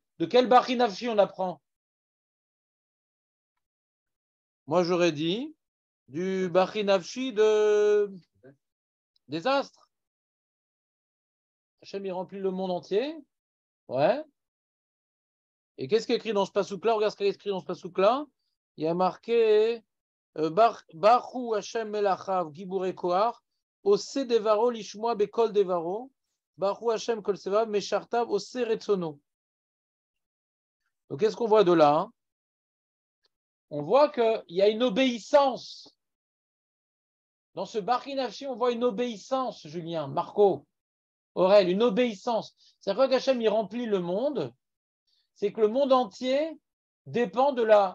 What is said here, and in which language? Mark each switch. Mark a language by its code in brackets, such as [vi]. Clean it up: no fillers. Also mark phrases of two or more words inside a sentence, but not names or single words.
[fr] De quel Bari Nafshi on apprend? Moi, j'aurais dit du Bari Nafshi des astres. Hachem, il remplit le monde entier. Ouais. Et qu'est-ce qui est écrit dans ce pasouk-là? Regarde ce qu'il y a écrit dans ce pasouk-là. Il y a marqué [he] ברוך השם מלאכיו גיבורי כוח, עושי דברו לשמוע בקול דברו, ברוך השם כל צבאיו משרתיו עושי רצונו. [fr] Donc, qu'est-ce qu'on voit de là, hein? On voit qu'il y a une obéissance. Dans ce Bari Nafshi, on voit une obéissance, Julien, Marco, Aurèle, une obéissance. C'est-à-dire qu'Hachem, il remplit le monde, c'est que le monde entier dépend de la...